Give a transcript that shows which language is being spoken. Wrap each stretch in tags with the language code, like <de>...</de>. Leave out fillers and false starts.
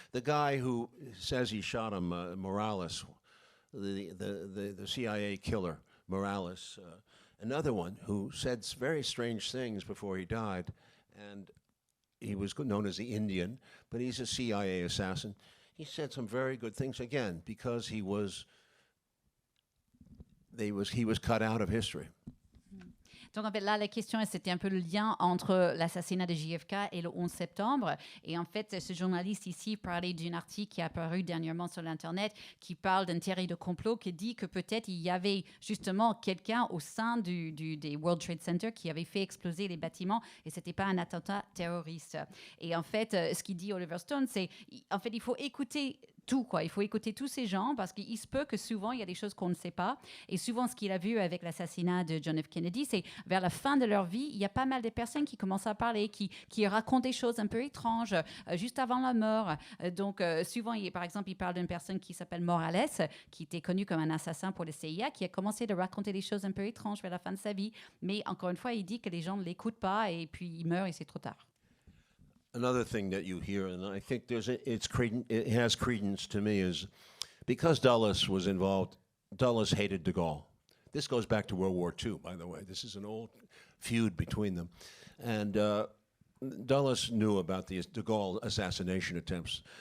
<en>The guy who says he shot him, Morales, the CIA killer, Morales, another one who said very strange things before he died, and he was known as the Indian, but he's a CIA assassin. He said some very good things, again, because he was cut out of history.</en> <fr>Donc en fait là la question c'était un peu le lien entre l'assassinat de JFK et le 11 septembre et en fait ce journaliste ici parlait d'un article qui est apparu dernièrement sur l'internet qui parle d'une théorie de complot qui dit que peut-être il y avait justement quelqu'un au sein des World Trade Center qui avait fait exploser les bâtiments et c'était pas un attentat terroriste. Et en fait ce qu'il dit Oliver Stone c'est en fait il faut écouter tout, quoi. Il faut écouter tous ces gens parce qu'il se peut que souvent il y a des choses qu'on ne sait pas. Et souvent, ce qu'il a vu avec l'assassinat de John F. Kennedy, c'est vers la fin de leur vie, il y a pas mal de personnes qui commencent à parler, qui racontent des choses un peu étranges juste avant la mort. Donc, souvent, par exemple, il parle d'une personne qui s'appelle Morales, qui était connue comme un assassin pour le CIA, qui a commencé à raconter des choses un peu étranges vers la fin de sa vie. Mais encore une fois, il dit que les gens ne l'écoutent pas et puis il meurt et c'est trop tard.</fr> <en>Another thing that you hear, and I think it has credence to me, is because Dulles was involved, Dulles hated de Gaulle. This goes back to World War II, by the way. This is an old feud between them. And Dulles knew about the de Gaulle assassination attempts.</en>